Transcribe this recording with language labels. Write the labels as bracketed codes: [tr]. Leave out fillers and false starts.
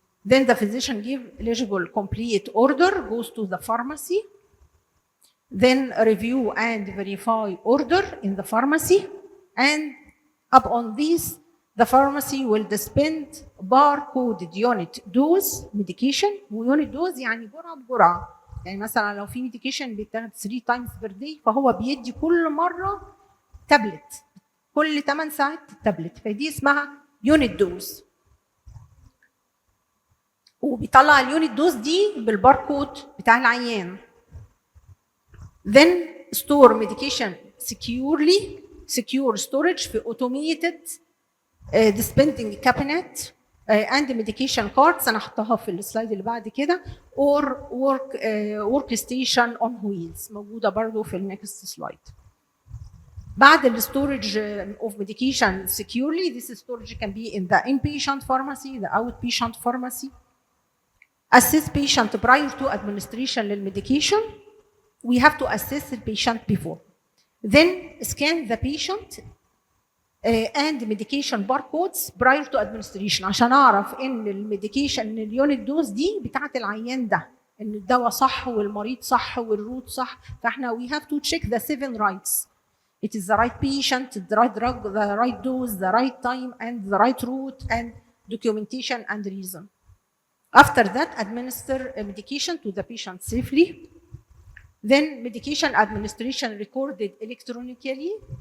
[en] Then the physician give eligible complete order, goes to the pharmacy, then review and verify order in the pharmacy, and upon this, the pharmacy will dispense barcoded unit dose medication. [ar] وunit dose يعني جرعة بجرعة. يعني مثلا لو في ميديكيشن بيتاخد [en] 3 times per day [ar] فهو بيدي كل مرة تابلت. كل 8 ساعات تابلت. فدي اسمها unit dose. وبيطلع اليونت دوز دي بالباركود بتاع العيان. [en] Then store medication secure storage في automated dispensing cabinet and medication cards. [ar] انا هحطها في السلايد اللي بعد كده [en] or work station on wheels [ar] موجوده برضو في النكست سلايد. بعد الستورج [en] of medication securely, this storage can be in the inpatient pharmacy, the outpatient pharmacy. Assess patient prior to administration للمedication. We have to assess the patient before. Then scan the patient and medication barcodes prior to administration [ar] عشان اعرف ان الميديكيشن ان اليونت دوز دي بتاعت العيان ده، ان الدواء صح والمريض صح والروت صح. فاحنا [en] we have to check the 7 rights. It is the right patient, the right drug, the right dose, the right time, and the right route, and documentation and reason. After that, administer medication to the patient safely. Then medication administration recorded electronically.